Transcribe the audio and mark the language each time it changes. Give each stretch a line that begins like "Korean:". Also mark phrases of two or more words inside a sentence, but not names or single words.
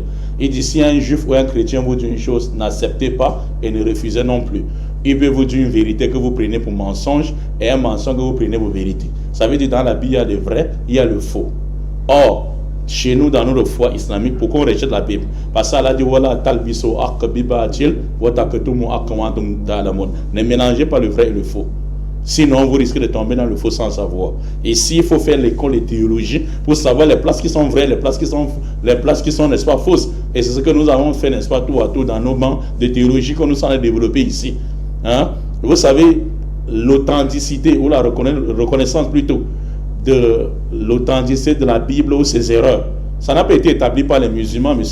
French: Il dit, si un juif ou un chrétien vous dit une chose, n'acceptez pas et ne refusez non plus. Il peut vous dire une vérité que vous prenez pour mensonge et un mensonge que vous prenez pour vérité. Ça veut dire dans la Bible, il y a le vrai, il y a le faux. Or, chez nous, dans notre foi islamique, pourquoi on rejette la Bible? Parce qu'Allah dit, voilà,
Arabic: تلبسوا الحق بالباطل، وتكتموا الحق وأنتم تعلمون.
French: Ne mélangez pas le vrai et le faux. Sinon, vous risquez de tomber dans le faux sans savoir. Ici, il faut faire l'école de théologie pour savoir les places qui sont vraies, les places qui sont, n'est-ce pas, fausses. Et c'est ce que nous avons fait, n'est-ce pas, tout à tout dans nos bancs de théologie que nous sommes développés ici. Hein? Vous savez, l'authenticité ou la reconnaissance plutôt de l'authenticité de la Bible ou ses erreurs, ça n'a pas été établi par les musulmans, M.